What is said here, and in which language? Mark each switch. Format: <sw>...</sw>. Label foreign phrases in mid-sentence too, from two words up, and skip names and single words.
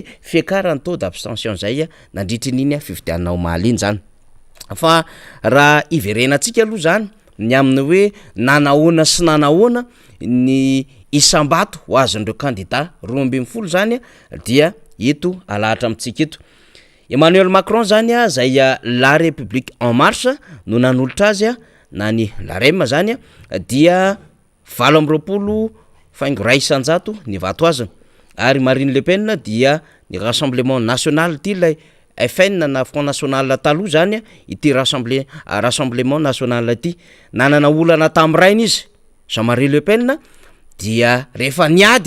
<mg>fiakarany</mg> <fr>taux d'abstention</fr> <mg>zay nandritry n'iny fifidianana omaly iny zany fa raha iverenantsika aloha zany ny amin'ny hoe nanahoana sy nanahoana ny isam-bato ho azon'ireo candidat 12 zany dia eto alahatra amintsika eto Emmanuel Macron zany zay la République en marche no nanolotra azy na ny LAREM zany dia 20 faingo ray isanjato ny vato azony ary Marine Le Pen dia ny Rassemblement National ty lay FN na Front National taloha zany ity Rassemblement National ty nanana olana tam'rainy izy Jean-Marie Le Pen dia rehefa niady</mg>